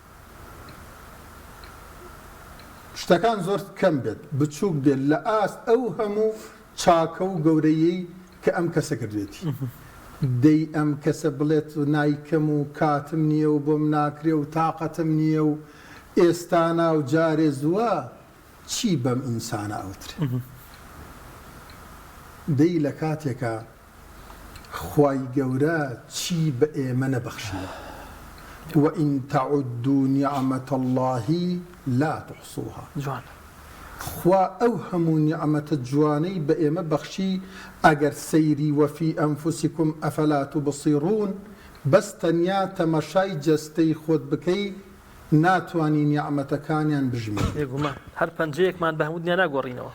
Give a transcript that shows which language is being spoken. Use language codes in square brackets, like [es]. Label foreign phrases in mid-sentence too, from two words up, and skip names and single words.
[ckb] شتەکان زۆر کەم بێت بچووک بێت لە ئاست ئەو هەموو چاکە و گەورەیەی کە ئەم کەسە کردوێتی دەی ئەم کەسە بڵێت و نایکەم و کاتم نییە و بۆم ناکرێ و تااقەتم نییە و ئێستانا و جارێ زووە چی بەم ئینسانە ئەوترێ دەی لە کاتێکە خوای گەورە چی بە ئێمە نەبەخشیوە [ar] وئین تەعودوا نیعمەت الله لا تحصوها [ckb] خوا ئەو هەموو نیعمەتە جوانەی بە ئێمە بەخشی ئەگەر سەیری [ar] وەفی ئەنفوسیکم ئەفەلا تبصیرون [ckb] بەس تەنیا تەمەشای جەستەی خۆت بکەی ناتوانی نیعمەتەکانیان بژمێ هەر پەنجەیەکمان بە هەموو دنیا ناگۆڕینەوە